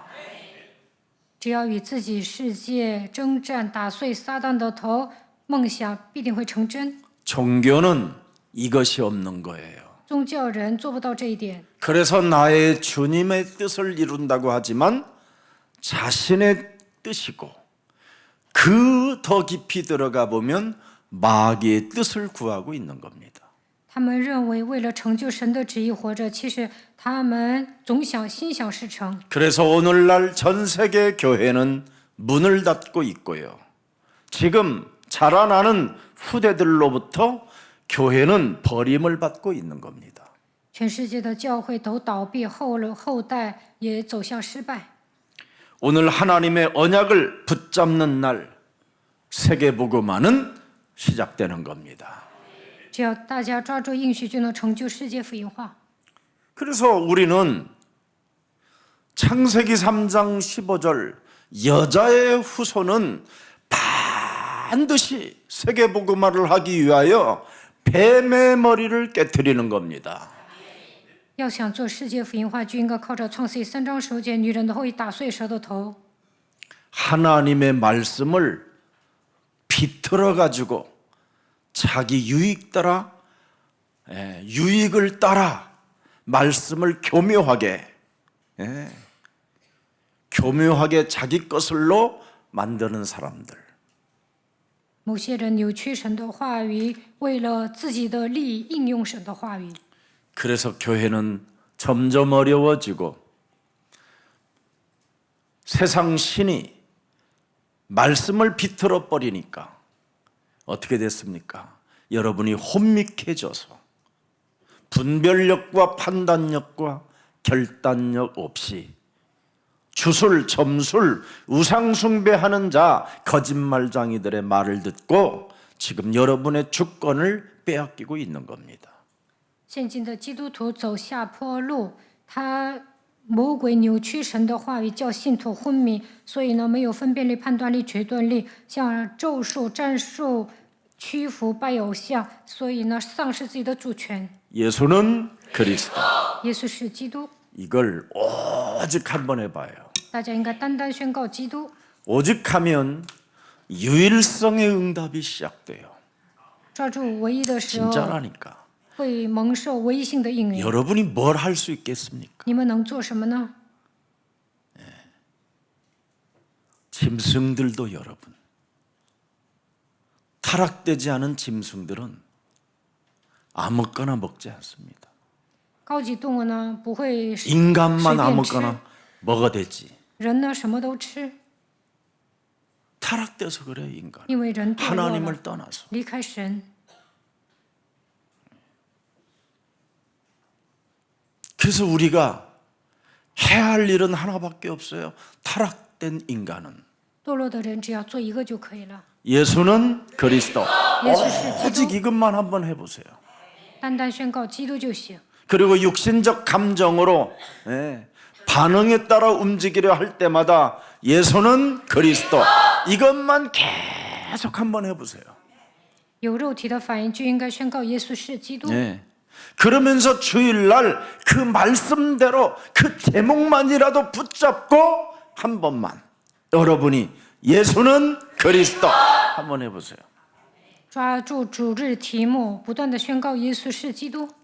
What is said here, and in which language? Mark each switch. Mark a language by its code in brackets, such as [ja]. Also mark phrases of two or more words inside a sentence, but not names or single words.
[zh] 只要与自己世界征战，打碎撒旦的头，梦想必定会成真。 [ko] 종교는 이것이 없는 거예요. [zh] 宗教人做不到这一点， [ko] 그래서 나의 주님의 뜻을 이룬다고 하지만 자신의 뜻이고 그 더 깊이 들어가 보면 마귀의 뜻을 구하고 있는 겁니다. [zh] 他们认为为了成就神的旨意活着，其实他们总想心想事成。 [ko] 그래서 오늘날 전 세계 교회는 문을 닫고 있고요. 지금 자라나는 후대들로부터 교회는 버림을 받고 있는 겁니다. [zh] 全世界的教会都倒闭后了，后代也走向失败。 [ko] 오늘 하나님의 언약을 붙잡는 날 세계복음화는 시작되는 겁니다. [zh] 只要大家抓住应许，就能成就世界福音化。 [ko] 그래서 우리는 창세기 3장 15절 여자의 후손은 반드시 세계복음화를 하기 위하여 뱀의 머리를 깨트리는 겁니다. [zh] 要想做世界福音化，就应该靠着创世记3章15节，女人的后裔打碎蛇的头。 [ko] 하나님의 말씀을 비틀어 가지고 자기 유익 따라 유익을 따라 말씀을 교묘하게 자기 것을로 만드는 사람들. [zh] 某些人扭曲神的话语，为了自己的利益应用神的话语。 [ko] 그래서 교회는 점점 어려워지고 세상 신이 말씀을 비틀어 버리니까 어떻게 됐습니까? 여러분이 혼미해져서 분별력과 판단력과 결단력 없이 주술, 점술, 우상숭배하는 자, 거짓말장이들의 말을 듣고 지금 여러분의 주권을 빼앗기고 있는 겁니다. [zh] 现今的基督徒走下坡路，他魔鬼扭曲神的话语，叫信徒昏迷，所以呢，没有分辨力、判断力、决断力，像咒术、战术、屈服、拜偶像，所以呢，丧失自己的主权。 [ko] 예수는 그리스도. [zh] 耶稣是基督， [ko] 이걸 오직 한번 해봐요. [zh] 大家应该单单宣告基督。 [ko] 오직 하면 유일성의 응답이 시작돼요. [zh] 抓住唯一的时候， [ko] 진짜라니까. [zh] 会蒙受唯一性的应允。 [ko] 여러분이 뭘 할 수 있겠습니까? [zh] 你们能做什么呢？ [ko] 짐승들도 여러분. 타락되지 않은 짐승들은 아무거나 먹지 않습니다. [zh] 高级动物呢不会随 [ko] 인간만 [zh] 便吃， [ko] 아무거나 먹어대지. [zh] 人呢什么都吃， [ko] 타락돼서 그래요, 인간. [zh] 因为人堕落了， [ko] 하나님을 떠나서. [zh] 离开神。 [ko] 그래서 우리가 해야 할 일은 하나밖에 없어요. 타락된 인간은. [zh] 堕落的人只要做一个就可以了。 [ko] 예수는 그리스도. [zh] 耶稣是基 [ko] 오직 [zh] 督， [ko] 이것만 한번 해보세요. [zh] 单单宣告基督就行。 [ko] 그리고 육신적 감정으로 반응에 따라 움직이려 할 때마다 예수는 그리스도. 이것만 계속 한번 해보세요. [zh] 有肉体的反应就应该宣告耶稣是基督。 [ko] 그러면서 주일날 그 말씀대로 그 제목만이라도 붙잡고 한 번만 여러분이 예수는 그리스도 한번 해보세요. [zh] 抓住主日题目，不断的宣告耶稣是基督，